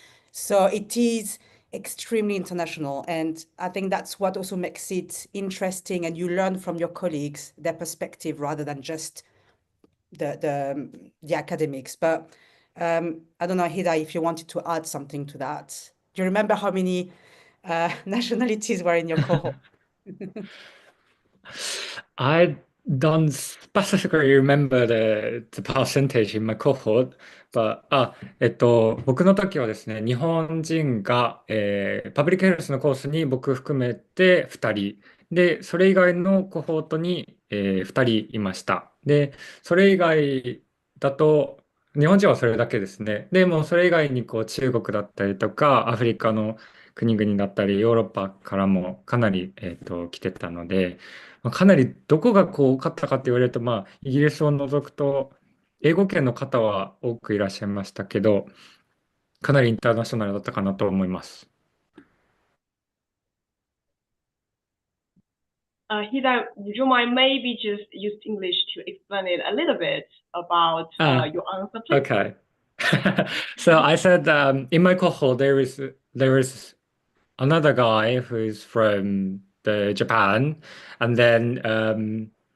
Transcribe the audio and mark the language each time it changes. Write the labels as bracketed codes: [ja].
[en] So it is extremely international. And I think that's what also makes it interesting. And you learn from your colleagues, their perspective, rather than just the academics. But I don't know, Hida, if you wanted to add something to that. Do you remember how many nationalities were in your cohort? I don't specifically remember the percentage in my cohort, but [ja] 僕の時はですね、日本人が、パブリックヘルスのコースに僕含めて2人、で、それ以外のコホートに、2人いました。で、それ以外だと、日本人はそれだけですね。でも、それ以外にこう中国だったりとか、アフリカの国々だったり、ヨーロッパからもかなり、来てたので、かなりどこがこう多かったかって言われると、イギリスを除くと、英語圏の方は多くいらっしゃいましたけど、かなりインターナショナルだったかなと思います。 [en] Hida, would you mind maybe just use English to explain it a little bit about your answer, please? Okay. So I said in my cohort there is another guy who's from Japan, and then